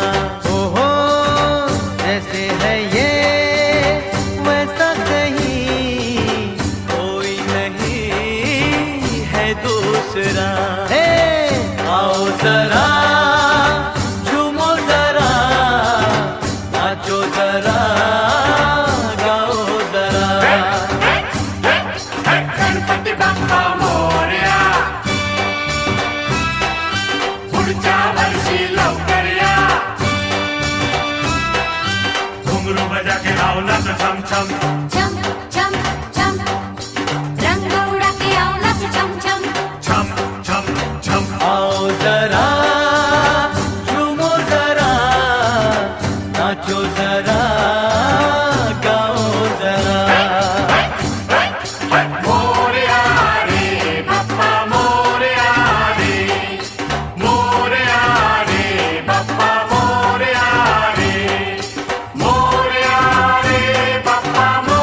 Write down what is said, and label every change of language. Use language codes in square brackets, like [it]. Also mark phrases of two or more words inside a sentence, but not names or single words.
[hi] ओहो जैसे है ये वैसा कहीं कोई नहीं है दूसरा। आओ जरा झूमो जरा, नाचो जरा, गाओ जरा। [mr] गणपती बाप्पा मोरया, पुढच्या वर्षी लवकर या। [hi] घुंगरू बजा के आओ नाच छम छम, छम छम छम, रंग उड़ा के आओ नाच छम छम। छम छम छम। आओ जरा झूमो जरा, नाचो जरा, गाओ जरा। [mr] मोरया रे बाप्पा मोरया रे, मोरया रे बाप्पा मोरया रे, मोरया रे बाप्पा